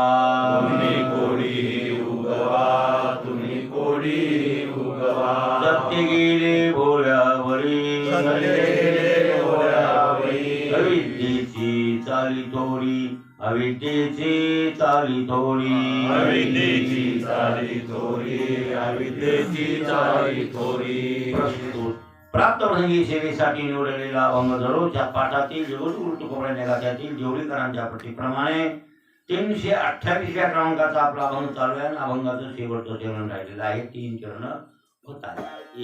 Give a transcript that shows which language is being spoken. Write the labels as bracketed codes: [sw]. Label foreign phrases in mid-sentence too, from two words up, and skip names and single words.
[mr] तुम्ही कोडी उगवा तुम्ही कोडी उगवा सत्य गेले भोळ्यावरी सत्य गेले भोळ्यावरी अविद्येची चाली थोडी अविद्येची चाली थोडी अविद्येची चाली थोरी अविद्येची चाली थोरी प्रस्तुत प्राप्तप्रसंगी सेवेसाठी निवडलेला अभंग दररोजच्या पाठातील जगद्गुरु तुकोबरा नेगात्यातील जेवढीकरांच्या प्रतीप्रमाणे 328व्या क्रमांकाचा आपला अभंग चालू आहे आणि अभंगाचं शेवटचं चरण राहिलेलं आहे 3 चरण होत आहे.